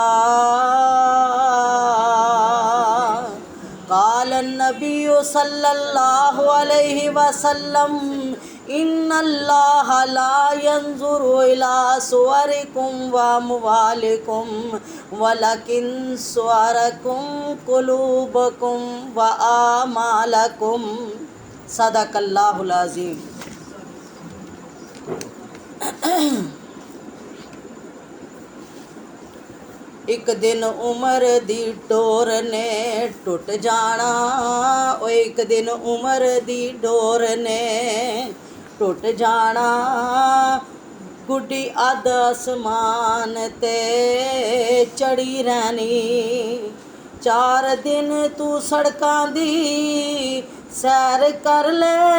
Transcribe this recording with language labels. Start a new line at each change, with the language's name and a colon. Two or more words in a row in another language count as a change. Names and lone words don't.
Arabic: قال النبي صلى الله عليه وسلم إن الله لا ينظر إلى صوركم وأموالكم ولكن صوركم قلوبكم وأعمالكم. صدق الله العظيم.
Punjabi: اک دن عمر دی ڈور نے ٹٹ جانا، او اک دن عمر دی ڈور نے ٹٹ جانا. گڈی ادھ اسمان تے چڑھی رہنی، 4 دن تو سڑکاں دی سیر کر لے.